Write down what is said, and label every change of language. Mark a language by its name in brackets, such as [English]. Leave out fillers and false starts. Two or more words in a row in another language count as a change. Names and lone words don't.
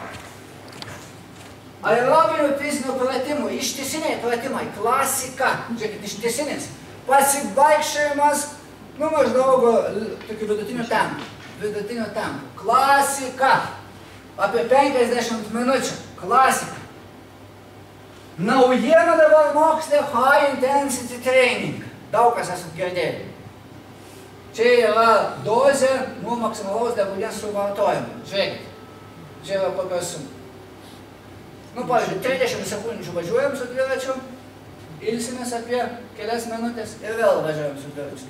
[Lithuanian] Aerobinių fizinių pratimų, ištisiniai pratimai, klasika. Žiūrėkit, ištisinis. Pasivaikščiojimas, maždaug tokių vidutinių tempų. Klasika. Apie 50 minučių. Klasika. Naujiena dabar mokslė [English] high intensity training. [Lithuanian] Daug kas esat girdėję. Čia yra dozė nuo maksimalaus deguonies suvartojimo. Žiūrėkit, čia yra kokios, pavyzdžiui, 30 sekundžių važiuojam su dviračiu, ilsimės apie kelias minutės ir vėl važiuojam su dviračiu.